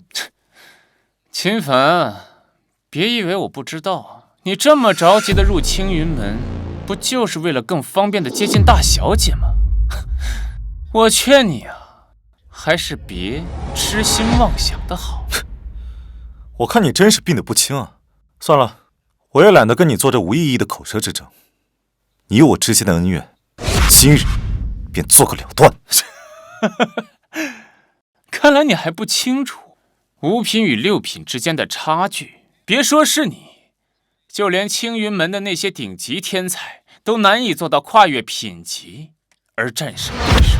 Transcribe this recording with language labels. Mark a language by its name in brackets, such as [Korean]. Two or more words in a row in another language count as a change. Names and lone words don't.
[Chinese] 秦凡，別以為我不知道，你這麼着急的入青雲門，不就是為了更方便的接近大小姐嗎？我勸你啊，還是別痴心妄想的好。我看你真是病得不輕啊！算了，我也懶得跟你做這無意義的口舌之爭。你我之間的恩怨，今日便做個了斷。看來你還不清楚5品與6品之間的差距。別說是你，就連青雲門的那些頂級天才都難以做到跨越品級而戰勝對手。